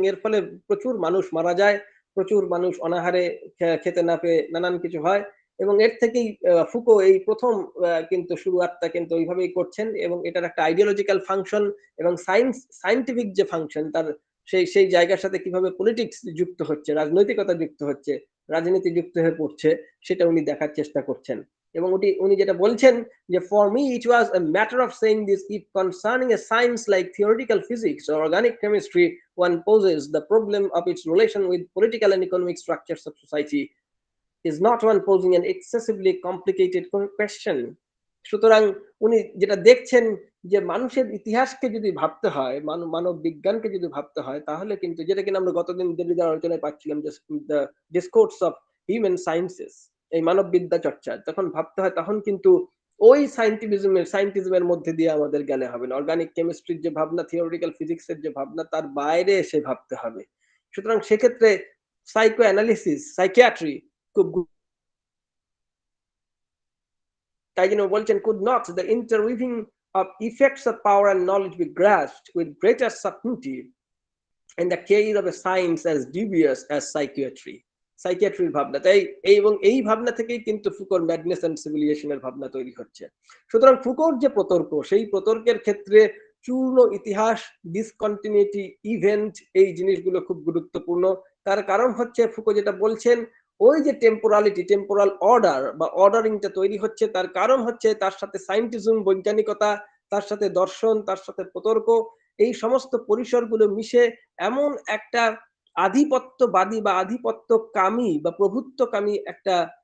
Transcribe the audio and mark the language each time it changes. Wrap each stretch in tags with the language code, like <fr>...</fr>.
<bn>এর ফলে প্রচুর মানুষ মারা যায়, প্রচুর মানুষ অনাহারে খেতে না পেয়ে নানান কিছু হয়, এবং এর থেকেই ফুকো এই প্রথম কিন্তু শুরুয়াতটা কিন্তু ওইভাবেই করছেন, এবং এটার একটা আইডিওলজিক্যাল ফাংশন এবং সায়েন্টিফিক যে ফাংশন, তার সেই জায়গার সাথে কিভাবে পলিটিক্স যুক্ত হচ্ছে, রাজনৈতিকতা যুক্ত হচ্ছে, রাজনীতি যুক্ত হয়ে পড়ছে, সেটা উনি দেখার চেষ্টা করছেন। এবং উনি যেটা বলছেন যে</bn> <en>for me it was a matter of saying this: if concerning a science like theoretical physics or organic chemistry one poses the problem of its relation with political and economic structures of society, is not one posing an excessively complicated question.</en> <bn>সুতরাং উনি যেটা দেখছেন যে মানুষের ইতিহাসকে যদি ভাবতে হয়, মানব বিজ্ঞানকে যদি ভাবতে হয়, তাহলে কিন্তু যেটা কিনা আমরা গতদিন দিল্লির আলোচনায় পাচ্ছিলাম যে the discourse of human sciences, এই মানব বিদ্যা চর্চা তখন ভাবতে হয়, তখন কিন্তু ওই সায়েন্টিজমের মধ্যে দিয়ে আমাদের গেলে হবে না। অর্গানিক কেমিস্ট্রির যে ভাবনা, থিওরিটিক্যাল ফিজিক্সের যে ভাবনা, তার বাইরে এসে ভাবতে হবে। সুতরাং সেক্ষেত্রে সাইকো অ্যানালিসিস, সাইকিয়াট্রি খুব তাই জন্য বলছেন,</bn> <en>could not the interweaving of effects of power and knowledge be grasped with greater certainty in the case of a science as dubious as psychiatry?</en> <bn>সাইকিয়াট্রির ভাবনা, তাই এবং এই ভাবনা থেকেই কিন্তু ফুকোর ম্যাডনেস এন্ড সিভিলাইজেশনের ভাবনা তৈরি হচ্ছে। সুতরাং ফুকোর যে প্রতর্ক, সেই প্রতর্কের ক্ষেত্রে চূর্ণ ইতিহাস, ডিসকন্টিনিউটি, ইভেন্ট, এই জিনিসগুলো খুব গুরুত্বপূর্ণ। তার কারণ হচ্ছে ফুকো যেটা বলছেন, ওই যে টেম্পোরালিটি, টেম্পোরাল অর্ডার বা অর্ডারিংটা তৈরি হচ্ছে, তার কারণ হচ্ছে তার সাথে সায়েন্টিজম, বৈজ্ঞানিকতা, তার সাথে দর্শন, তার সাথে প্রতর্ক, এই সমস্ত পরিসরগুলো মিশে এমন একটা আধিপত্যবাদী বা আধিপত্যকামী বা প্রভুত্বকামী একটা</bn>